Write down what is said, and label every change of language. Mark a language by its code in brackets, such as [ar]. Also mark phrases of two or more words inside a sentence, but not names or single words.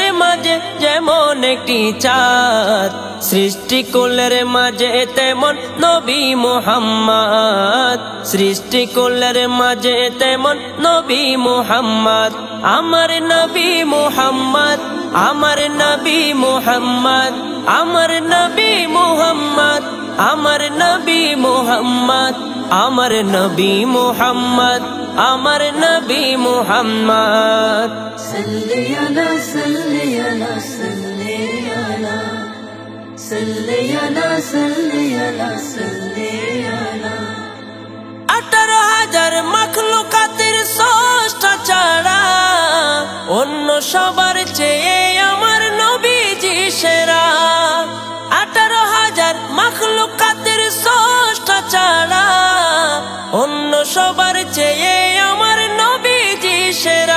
[bn] মাঝে যেমন একটি চাঁদ, সৃষ্টিকুলের মাঝে তেমন নবী মুহাম্মদ, সৃষ্টিকুলের মাঝে তেমন নবী মুহাম্মদ, আমার নবী মুহাম্মদ, আমার নবী মুহাম্মদ, আমার নবী মুহাম্মদ, আমার নবী মুহাম্মদ, আমার নবী মুহাম্মদ, আমার নবী মুহাম্মদ। [ar] صلی علی صلی علی صلی علی صلی علی صلی علی صلی علی। [bn] 18,000 মাখলুকাতের স্রষ্টা ছাড়া অন্য সবার চেয়ে আমার নবীজি সেরা। 18,000 মাখলুকাতের স্রষ্টা ছাড়া অন্য সবার চেয়ে আমার নবীজি সেরা।